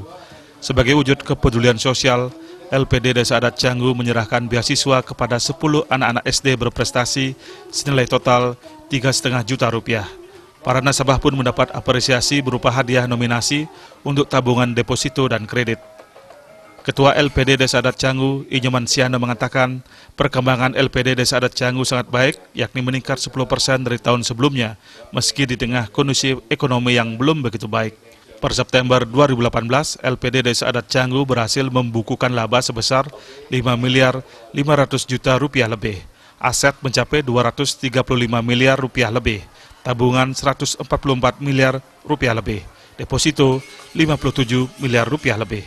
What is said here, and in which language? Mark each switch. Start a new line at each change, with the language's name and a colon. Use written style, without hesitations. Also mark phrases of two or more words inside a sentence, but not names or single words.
Indonesian: Sebagai wujud kepedulian sosial, LPD Desa Adat Canggu menyerahkan beasiswa kepada 10 anak-anak SD berprestasi senilai total 3,5 juta rupiah. Para nasabah pun mendapat apresiasi berupa hadiah nominasi untuk tabungan deposito dan kredit. Ketua LPD Desa Adat Canggu, Inyoman Siana, mengatakan perkembangan LPD Desa Adat Canggu sangat baik, yakni meningkat 10% dari tahun sebelumnya, meski di tengah kondisi ekonomi yang belum begitu baik. Per September 2018, LPD Desa Adat Canggu berhasil membukukan laba sebesar 5 miliar 500 juta rupiah lebih. Aset mencapai 235 miliar rupiah lebih, tabungan 144 miliar rupiah lebih, deposito 57 miliar rupiah lebih.